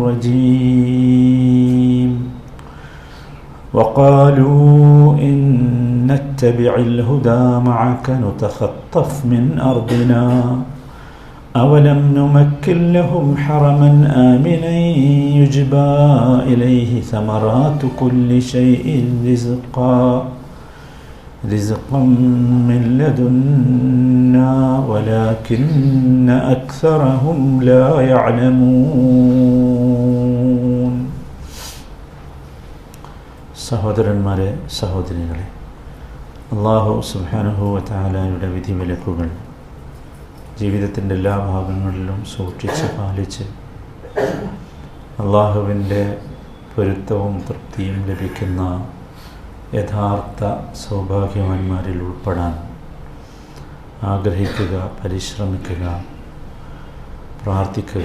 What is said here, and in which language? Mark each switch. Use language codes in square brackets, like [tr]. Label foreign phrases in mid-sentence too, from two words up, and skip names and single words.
[ar] الرجيم وقالوا إن نتبع الهدى معك نتخطف من أرضنا أولم نمكن لهم حرما آمنا يجبى إليه ثمرات كل شيء رزقا من لدنا ولكن أكثرهم لا يعلمون. [ml] സഹോദരന്മാരെ, സഹോദരികളെ, [ar] الله سبحانه وتعالى [ml] വിധിവിലക്കുകൾ ജീവിതത്തിൻ്റെ എല്ലാ ഭാഗങ്ങളിലും സൂക്ഷിച്ച് പാലിച്ച് അള്ളാഹുവിൻ്റെ പൊരുത്തവും തൃപ്തിയും ലഭിക്കുന്ന യഥാർത്ഥ സൗഭാഗ്യവാന്മാരിൽ ഉൾപ്പെടാൻ ആഗ്രഹിക്കുക, പരിശ്രമിക്കുക, പ്രാർത്ഥിക്കുക.